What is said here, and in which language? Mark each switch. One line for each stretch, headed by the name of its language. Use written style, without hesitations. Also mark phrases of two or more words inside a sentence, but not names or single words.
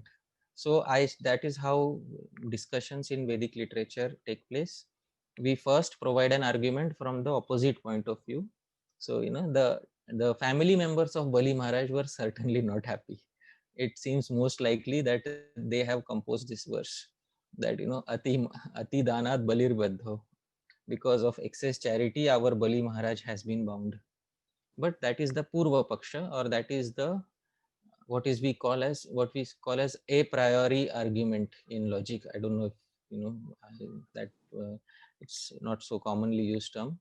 English: So that is how discussions in Vedic literature take place. we first provide an argument from the opposite point of view. So, the family members of Bali Maharaj were certainly not happy. It seems most likely that they have composed this verse that,
Sanskrit: ati danat balir baddho.
English: Because of excess charity, our Bali Maharaj has been bound. But that is the
Sanskrit: Purva Paksha,
English: or that is the what we call as a priori argument in logic. I don't know if you know that it's not so commonly used term.